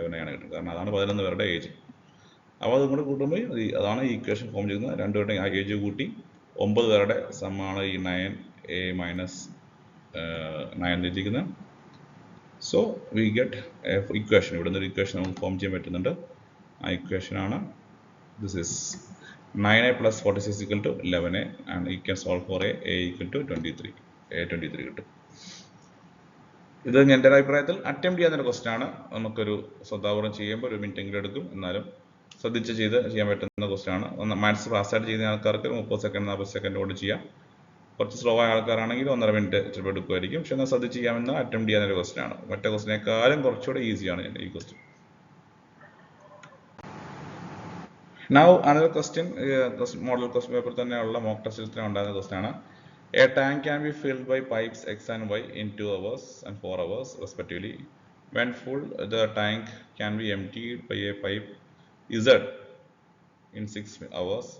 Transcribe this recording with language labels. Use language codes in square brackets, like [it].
[ml] 11A ആണ് കിട്ടുന്നത്, കാരണം അതാണ് 11 പേരുടെ ഏജ്. അപ്പോൾ അതും കൂടെ കൂട്ടുമ്പോൾ അതാണ് ഈ ഇക്വേഷൻ ഫോം ചെയ്യുന്നത്. രണ്ടുപേരുടെ ആ ഏജ് കൂട്ടി 9 പേരുടെ സമ്മാണ് ഈ 9A മൈനസ് 9 എഴുതിയിരിക്കുന്നത്. [en] So we get equation. [ml] ഇവിടെ നിന്ന് ഒരു ഇക്വേഷൻ നമുക്ക് ഫോം ചെയ്യാൻ പറ്റുന്നുണ്ട്. ആ ഇക്വേഷനാണ് [en] This is 9A plus 46 equal to 11A, and you can solve for A equal to 23. [ml] A 23 കിട്ടും. ഇത് എൻ്റെ അഭിപ്രായത്തിൽ അറ്റംപ്റ്റ് ചെയ്യാവുന്ന ക്വസ്റ്റൻ ആണ്. നമുക്കൊരു ശ്രദ്ധാപൂർവ്വം ചെയ്യുമ്പോൾ 1 മിനിറ്റ് എങ്കിലും എടുക്കും, എന്നാലും ശ്രദ്ധിച്ച് ചെയ്യാൻ പറ്റുന്ന ക്വസ്റ്റൻ ആണ്. മാത്സ് ഫാസ്റ്റായിട്ട് ചെയ്യുന്ന ആൾക്കാർക്ക് 30 സെക്കൻഡ് 40 സെക്കൻഡ് കൊണ്ട് ചെയ്യാം. കുറച്ച് സ്ലോ ആയ ആൾക്കാരാണെങ്കിൽ 1.5 മിനിറ്റ് ചിലപ്പോൾ എടുക്കുമായിരിക്കും. പക്ഷെ എന്നാൽ ശ്രദ്ധിച്ച് ചെയ്യാമെന്ന് അറ്റംപ്റ്റ് ചെയ്യാവുന്ന ഒരു ക്വസ്റ്റൻ ആണ്. മറ്റേ ക്വസ്റ്റിനേക്കാളും കുറച്ചുകൂടെ ഈസിയാണ് ഈ question. [en] Now another question, [ml] model question paper തന്നെയുള്ള mock test ൽ ഉണ്ടാകുന്ന question ആണ്. [en] A tank can be filled by pipes X and Y in 2 hours and 4 hours respectively. When full, the tank can be emptied by a pipe Z in 6 hours.